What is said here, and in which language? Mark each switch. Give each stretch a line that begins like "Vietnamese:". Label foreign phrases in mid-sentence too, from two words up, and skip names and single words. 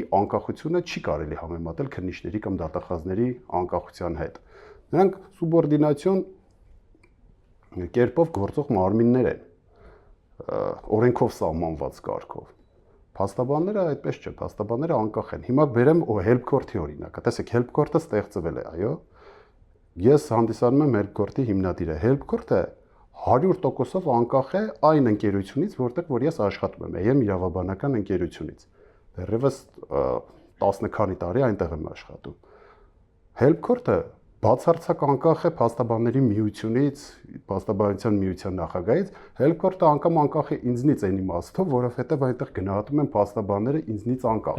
Armenian: անկախությունը չի կարելի համեմատել քննիչների կամ դատախազների անկախության հետ։ Նրանք սուբորդինացիոն կերպով գործող մարմիններ են, օրենքով սահմանված կարգով։ Փաստաբանները այդպես չէ, փաստաբանները անկախ են։ Հիմա բերեմ help court-ի օրինակը։ Տեսեք, help court-ը ստեղծվել է, այո։ Ես հանդիսանում եմ help court-ի հիմնադիրը։ Help court-ը 100%-ով անկախ է այն ընկերությունից, որտեղ որ ես աշխատում եմ, եմ իրավաբանական ընկերությունից։ Դեռևս 10 քանի տարի այնտեղ եմ աշխատում։ Help court-ը Բացարձակ անկախ է փաստաբանների միությունից, փաստաբանության միության նախագահից, Helpcourt-ը անկախ է ինձնից այն իմաստով, որովհետև այնտեղ գնահատում են փաստաբանները ինձնից անկախ։